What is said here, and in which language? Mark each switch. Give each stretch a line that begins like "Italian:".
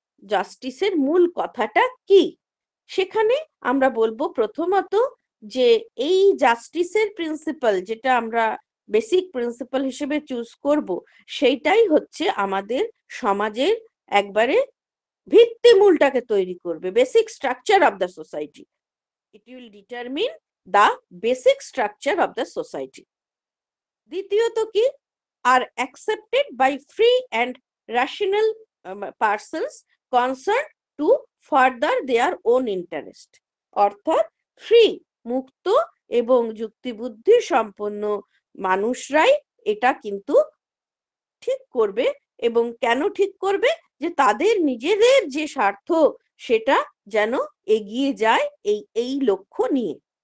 Bangla: জাস্টিসের মূল কথাটা কি, সেখানে আমরা বলবো প্রথমত যে এই জাস্টিসের প্রিন্সিপাল যেটা আমরা বেসিক প্রিন্সিপাল হিসেবে চুজ করব, সেইটাই হচ্ছে আমাদের সমাজের একবারে ভিত্তিমূলটাকে তৈরি করবে,
English: Basic structure of the society. It will determine the basic structure of the society.
Bangla: দ্বিতীয়ত কি,
English: are accepted by free and rational persons concerned to further their own interest.
Bangla: অর্থাৎ ফ্রি, মুক্ত এবং যুক্তিবুদ্ধি সম্পন্ন মানুষরাই এটা কিন্তু ঠিক করবে। এবং কেন ঠিক করবে, যে তাদের নিজেদের যে স্বার্থ সেটা যেন এগিয়ে যায় এই লক্ষ্য নিয়ে।